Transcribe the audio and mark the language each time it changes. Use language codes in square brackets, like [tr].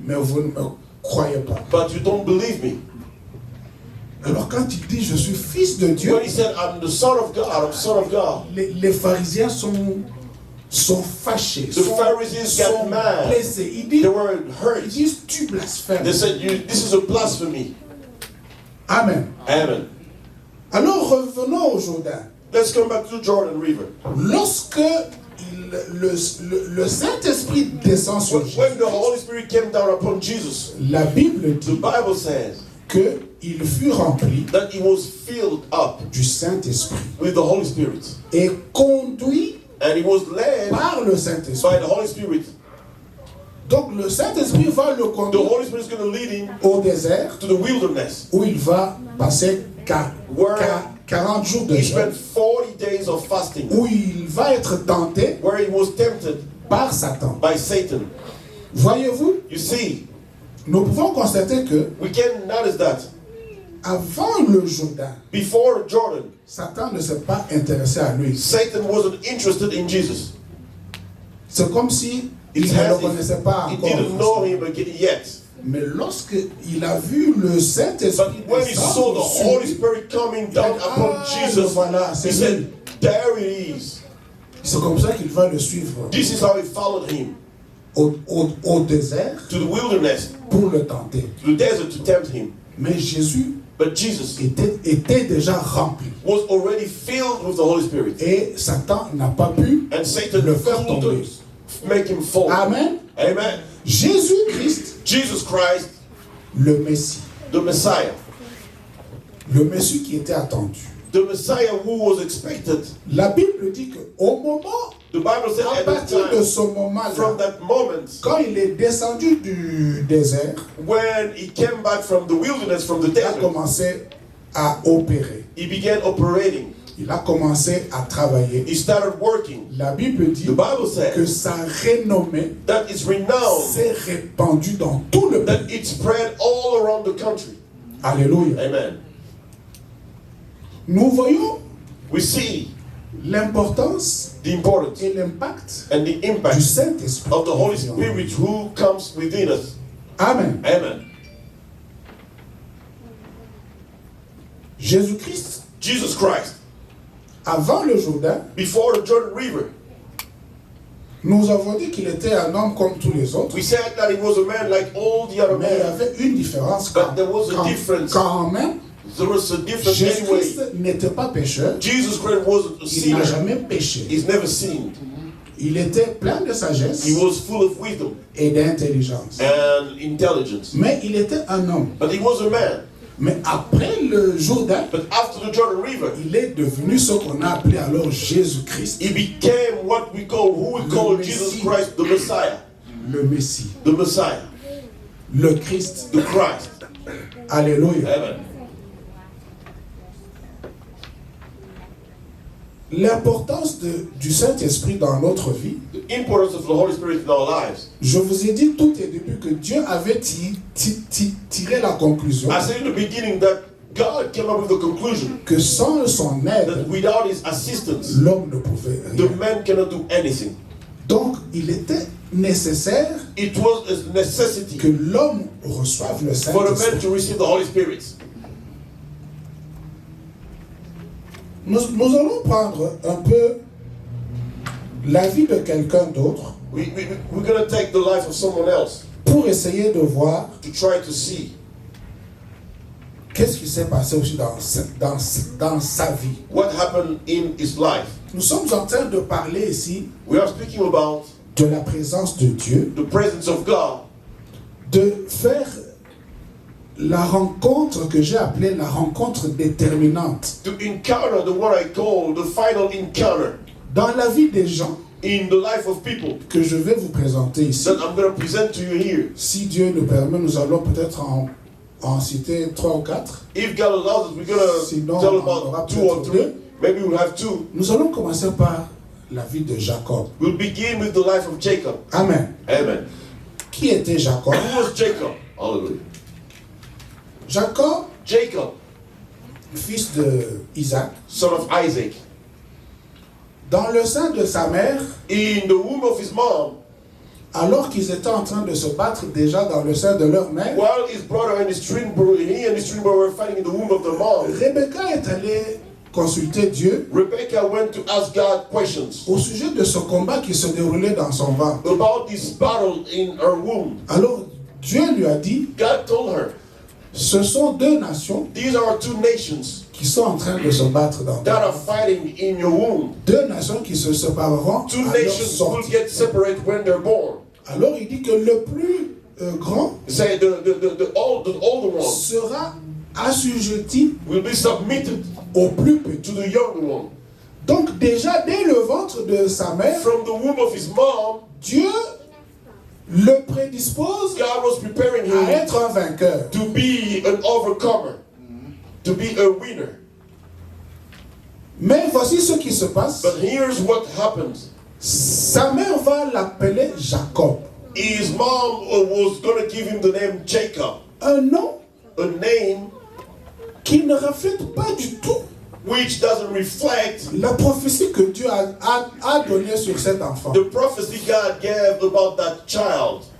[fr] mais vous ne me croyez pas. [en] but you don't believe me. [fr] Alors quand il dit, je suis Fils de Dieu, [en] When he said, I'm the Son of God, I'm Son of God, [fr] les pharisiens sont fâchés, [en] the Pharisees got [fr] sont [en] mad. [fr] blessés. Ils [en] They were [fr] ils [en] hurt. [fr] disent, tu blasphèmes. [en] They said, this is a blasphemy. [fr] Amen. [en] Amen. [fr] Alors revenons au Jourdain. [en] Let's come back to the Jordan River. [fr] Lorsque le Saint-Esprit descend sur Jésus, [en] When the Holy Spirit came down upon Jesus, [fr] la Bible [en] the [fr] dit [en] Bible says [fr] qu'il fut rempli [en] that he was filled up [fr] du Saint-Esprit [en] with the Holy Spirit. [fr] et conduit [en] And he was led [fr] par le [en] by [fr] Saint-Esprit. [en] the Holy Spirit. [fr] Donc le Saint-Esprit va le [en] The [fr] conduire [en] Holy Spirit is going to lead him [fr] au désert [en] to the wilderness. [fr] où il va passer 40 jours de [en] He [fr] jeûne, [en] spent 40 days of fasting, [fr] où il va être tenté [en] where he was tempted [fr] par Satan. [en] by Satan. [fr] Voyez-vous, [en] You see, [fr] nous pouvons constater que [en] we can notice that [fr] avant le Jourdain, [en] before Jordan, [fr] Satan ne s'est pas intéressé à lui. [en] Satan wasn't interested in Jesus. [fr] C'est comme si il [en] It's [fr] ne le [en] as [fr] connaissait [en] if [fr] pas [en] he didn't know [fr] encore. [en] him yet. [fr] Mais lorsqu'il a vu le Saint-Esprit [en] But when he saw the [fr] descendre sur [en] Holy [fr] lui, [en] Spirit coming down upon Jesus, [fr] voilà, [en] he [fr] c'est [en] said, [fr] lui. [en] there it is. [fr] C'est comme ça qu'il va le suivre [en] This is how he followed him [fr] au désert [en] to the wilderness, [fr] pour le tenter. [en] to the desert to tempt him. [fr] Mais Jésus [en] But Jesus [fr] était déjà rempli. [en] was already filled with the Holy Spirit. [fr] Et Satan n'a pas pu [en] And Satan [fr] le faire [en] couldn't [fr] tomber. [en] make him fall. [fr] Amen. [en] Amen. [fr] Jésus-Christ, [en] Jesus Christ, [fr] le Messie. [en] the Messiah. [fr] Le Messie qui était attendu. [en] The Messiah who was expected. [fr] La Bible dit qu'au moment, [en] The Bible said [fr] à [en] at that [fr] partir de [en] time, [fr] ce moment-là, [en] from that moment, [fr] quand il est descendu du désert, [en] when he came back from the wilderness, from the [fr] il a [en] desert, [fr] commencé à opérer. [en] he began operating. [fr] Il a commencé à travailler. [en] He started working. [fr] La Bible dit [en] The Bible [fr] que [en] says [fr] sa renommée [en] that it's renowned, [fr] s'est répandue dans tout le [en] that [fr] pays. [en] it spread all around the country. [fr] Alléluia. [en] Amen. [fr] Nous voyons [en] We see [fr] l'importance [en] the importance [fr] et l'impact [en] and the [fr] du [en] impact [fr] Saint-Esprit. [en] of the Holy Spirit who comes within us. [fr] Amen. [en] Amen. [fr] Jésus-Christ [en] Jesus Christ [fr] Avant le Jourdain, [en] before the Jordan River, [fr] nous avons dit qu'il était un homme comme tous les autres. [en] we said that he was a man like all the other [fr] Mais il y [en] men. [fr] avait une différence [en] But there was a difference. [fr] quand même. [en] There was a difference anyway. [fr] Jésus-Christ n'était pas pécheur. [en] Jesus Christ wasn't a [fr] Il n'a jamais péché. [en] He's never sinned. [fr] Il était plein de sagesse [en] He was full of wisdom [fr] et d'intelligence. [en] and intelligence. [fr] Mais il était un homme. [en] But he was a man. [fr] Mais après le Jourdain, [en] But after the Jordan River, [fr] il est devenu ce qu'on a appelé alors Jésus-Christ, [en] he became what we call, who we call Jesus Christ, the Messiah. [fr] le Messie, [en] The Messiah. [fr] le Christ. [en] The Christ. [fr] Alléluia. [en] Amen. [fr] L'importance du Saint-Esprit dans notre vie, [en] The importance of the Holy Spirit in our lives. [fr] je vous ai dit tout au début que Dieu avait tiré la conclusion [en] I said in the beginning that God came up with the conclusion [fr] que sans son [en] that [fr] aide, [en] without his assistance, [fr] l'homme ne pouvait [en] the [fr] rien. [en] man cannot do anything. [fr] Donc, il était nécessaire [en] It was a necessity [fr] que l'homme reçoive le [en] for the man [fr] Saint-Esprit. [en] to receive the Holy Spirit. [fr] Nous allons prendre un peu la vie de quelqu'un d'autre [en] We're going to take the life of someone else [fr] pour essayer de voir [en] to try to see [fr] qu'est-ce qui s'est passé aussi dans sa vie. [en] what happened in his life. [fr] Nous sommes en train de parler ici [en] We are speaking about [fr] de la présence de Dieu, [en] the presence of God, [fr] de faire la rencontre que j'ai appelée la rencontre déterminante [en] to encounter the what I call the final encounter [fr] dans la vie des gens [en] in the life of people [fr] que je vais vous présenter ici. [en] that I'm going to present to you here. [fr] Si Dieu nous permet, nous allons peut-être en citer 3 ou 4. [en] If God allows us, we're going to [fr] Sinon, [en] tell [fr] on aura [en] about 2 or [fr] peut-être [en] 3. [fr] deux. [en] Maybe we'll have 2. [fr] Nous allons commencer par la vie de Jacob. [en] We'll begin with the life of Jacob. [fr] Amen. [en] Amen. [fr] Qui était Jacob? [en] Who was Jacob? Hallelujah. [fr] Jacob, [en] Jacob, [fr] fils de Isaac, [en] son of Isaac. [fr] dans le sein de sa mère, [en] In the womb of his mom, [fr] alors qu'ils étaient en train de se battre déjà dans le sein de leur mère, [en] while his brother and his twin brother, he and his twin brother were fighting in the womb of the mom, [fr] Rebecca est allée consulter Dieu [en] Rebecca went to ask God questions [fr] au sujet de ce combat qui se déroulait dans son ventre. [en] about this battle in her womb. [fr] Alors Dieu lui a dit, [en] God told her, [fr] ce sont 2 nations [en] these are 2 nations [fr] qui sont en train de se battre dans ton [en] that are [fr] ventre. [en] fighting in your womb. [fr] 2 nations qui se sépareront [en] 2 [fr] à leur [en] nations will [fr] sortie. [en] get separated when they're born. [fr] Alors il dit que le plus grand [en] Say the older one [fr] sera assujetti [en] will be submitted [fr] au plus petit. [en] to the younger one. [fr] Donc déjà dès le ventre de sa mère, [en] From the womb of his mom, [fr] Dieu le prédispose [en] God was preparing [fr] à [en] him [fr] être un vainqueur. [en] to be an overcomer, to be a winner. [fr] Mais voici ce qui se passe. [en] But here's what happens. [fr] Sa mère va l'appeler Jacob. [en] His mom was going to give him the name Jacob, [fr] Un nom [en] a name [fr] qui ne reflète pas du tout [en] which doesn't reflect [fr] la prophétie que Dieu a donnée sur cet enfant. [en] the prophecy God gave about that child.